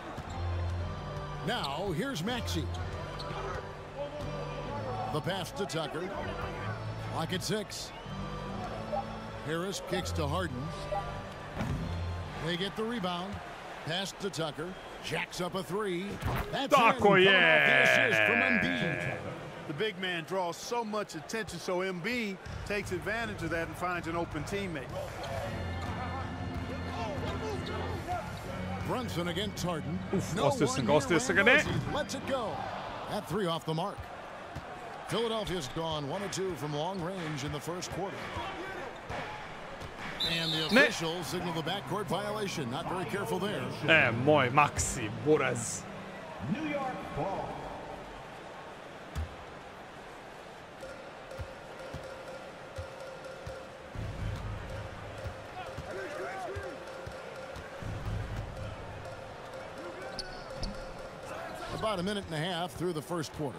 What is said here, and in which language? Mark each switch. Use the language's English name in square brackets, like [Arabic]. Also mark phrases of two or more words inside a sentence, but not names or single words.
[English] Now, here's Maxey. The pass to Tucker. Clock at 6. Harris kicks to Harden. They get the rebound. Pass to Tucker. Jacks up a 3. That's [Serbian] Tako [English] in. [Serbian] je. [English] The assist from Embiid. The big man draws so much attention, so Embiid takes advantage of that and finds an open teammate. Brunson against Harden. Ostaje se ga ne. Lets it go. That 3 off the mark. Philadelphia's gone 1 of 2 from long range in the first quarter. And the officials signal the backcourt violation. Not very careful there. [Serbian] Moj Maxi, buraz. [English] New York ball. About a minute and a half through the first quarter.